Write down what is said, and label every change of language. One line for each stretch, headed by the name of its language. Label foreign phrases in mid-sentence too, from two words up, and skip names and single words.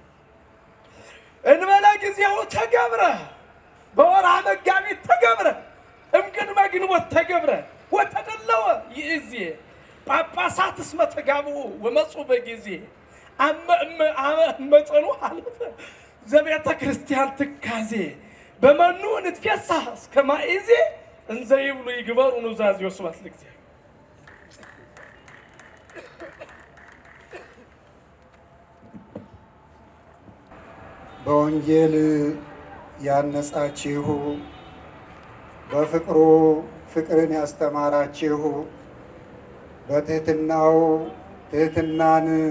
Geez: እንበለ ጊዜው ተገብረ በወርሃ መጋቢት ተገብረ እምቅድመ ግንቦት ተገብረ ወተደለወ ይእዜ ጳጳሳት እስመ ተጋብኡ ወመፁ በጊዜ አመ እመጠኑ ሀለፈ ዘቤተ ክርስቲያን ትካዜ በመኑ ንትፌሳ እስከ ማእዜ እንዘ ይብሉ ይግበሩ ኑዛዜ ወስብሐት ለእግዚአብሔር።
Amharic: በወንጌል ያነጻችሁ በፍቅሩ ፍቅርን ያስተማራችሁ በትህትናው ትህትናን